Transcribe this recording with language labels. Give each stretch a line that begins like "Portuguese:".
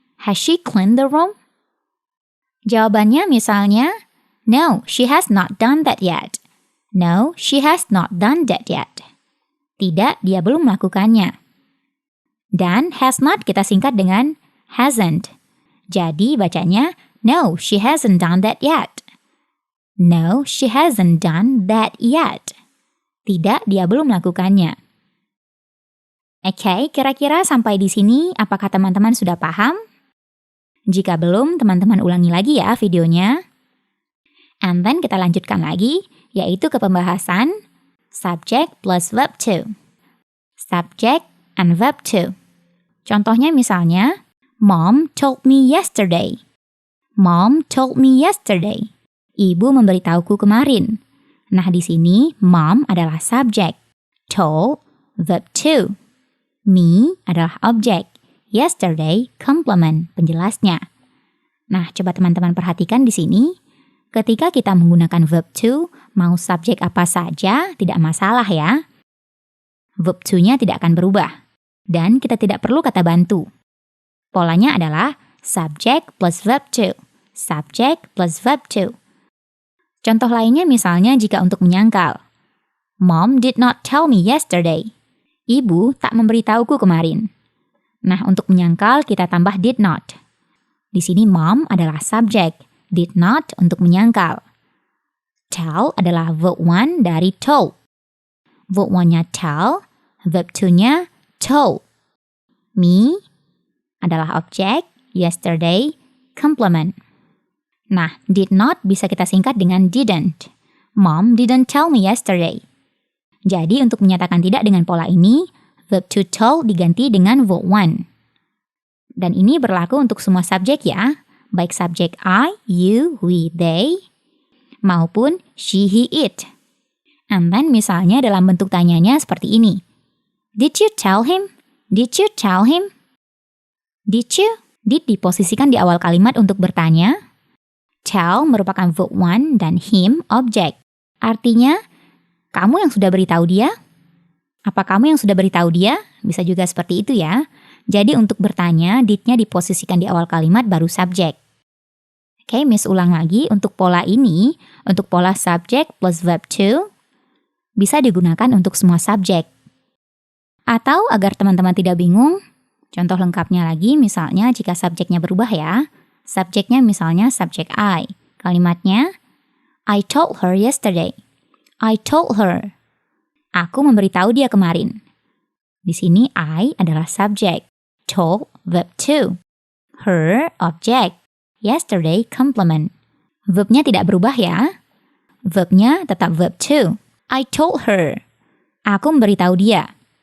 English: Has she cleaned the room?
Indonesian: Jawabannya misalnya,
English: no, she has not done that yet. No, she has not done that yet.
Indonesian: Tidak, dia belum melakukannya. Dan has not kita singkat dengan hasn't.
English: Jadi bacanya, no, she hasn't done that yet. No, she hasn't done that yet.
Indonesian: Tidak, dia belum melakukannya. Oke, kira-kira sampai di sini apakah teman-teman sudah paham? Jika belum, teman-teman ulangi lagi ya videonya.
English: And then
Indonesian: kita lanjutkan lagi, yaitu ke pembahasan subject plus verb to.
English: Subject and verb to.
Indonesian: Contohnya misalnya,
English: Mom told me yesterday. Mom told me yesterday.
Indonesian: Ibu memberitahuku kemarin. Nah, di sini mom adalah subjek. Told, verb to. Me adalah objek. Yesterday, complement, penjelasnya. Nah, coba teman-teman perhatikan di sini. Ketika kita menggunakan verb to, mau subjek apa saja, tidak masalah ya. Verb to-nya tidak akan berubah. Dan kita tidak perlu kata bantu. Polanya adalah
English: subject plus verb to. Subject plus verb to.
Indonesian: Contoh lainnya misalnya jika untuk menyangkal.
English: Mom did not tell me yesterday.
Indonesian: Ibu tak memberitahuku kemarin. Nah, untuk menyangkal kita tambah did not. Di sini mom adalah subjek, did not untuk menyangkal. Tell adalah verb 1 dari told. Verb 1-nya tell, verb 2-nya told. Me adalah objek, yesterday, complement. Nah, did not bisa kita singkat
English: dengan didn't. Mom didn't tell me yesterday.
Indonesian: Jadi untuk menyatakan tidak dengan pola ini, verb to tell diganti dengan verb 1. Dan ini berlaku untuk semua subjek ya, baik subjek I, you, we, they, maupun she, he, it. And then misalnya dalam bentuk tanyanya seperti ini.
English: Did you tell him? Did you tell him? Did you? Did
Indonesian: diposisikan di awal kalimat untuk bertanya. Tell merupakan verb 1 dan him objek. Artinya, kamu yang sudah beritahu dia? Apa kamu yang sudah beritahu dia? Bisa juga seperti itu ya. Jadi untuk bertanya, did-nya diposisikan di awal kalimat baru subjek. Oke, Miss ulang lagi. Untuk pola ini, untuk pola subjek plus verb to, bisa digunakan untuk semua subjek. Atau agar teman-teman tidak bingung, contoh lengkapnya lagi misalnya jika subjeknya berubah ya. Subjeknya misalnya subjek I. Kalimatnya,
English: I told her yesterday. I told her.
Indonesian: Aku memberitahu dia kemarin. Di sini I adalah subjek. Told, verb to. Her, objek. Yesterday, complement. Verbnya tidak berubah ya. Verbnya tetap verb to.
English: I told her.
Indonesian: Aku memberitahu dia.